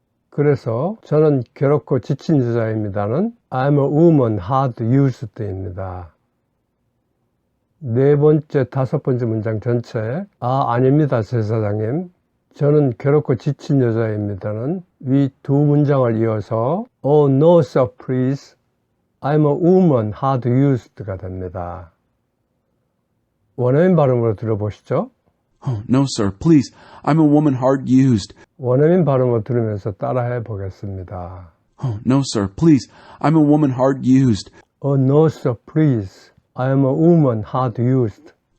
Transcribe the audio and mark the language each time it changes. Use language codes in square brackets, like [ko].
[ko] 그래서 저는 괴롭고 지친 여자입니다는 [en] I'm a woman, hard used [ko] 입니다. 네 번째, 다섯 번째 문장 전체 아닙니다, 제사장님. 저는 괴롭고 지친 여자입니다는 위 두 문장을 이어서 [en] no, sir, please. I'm a woman, hard used가 [ko] 됩니다. 원어민 발음으로 들어보시죠. [en] No, sir, please. I'm a woman hard used. [ko] 원어민 발음으로 들으면서 따라해 보겠습니다. [en] No, sir, please. I'm a woman hard used. No, sir, please. I am a woman hard used.